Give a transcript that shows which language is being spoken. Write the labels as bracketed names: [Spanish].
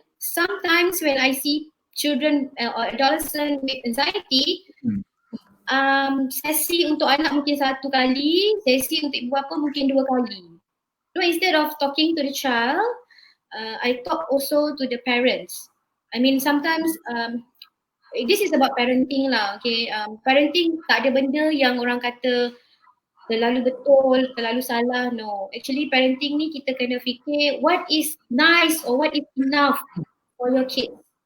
[English] Sometimes when I see children or adolescent with anxiety, sesi untuk anak mungkin 1 kali, sesi untuk ibu bapa mungkin 2 kali. So instead of talking to the child, I talk also to the parents. I mean sometimes this is about parenting lah, okay. [Malay] Parenting tak ada benda yang orang kata terlalu betul, terlalu salah. [English] No, actually parenting ni kita kena fikir what is nice or what is enough for your kids.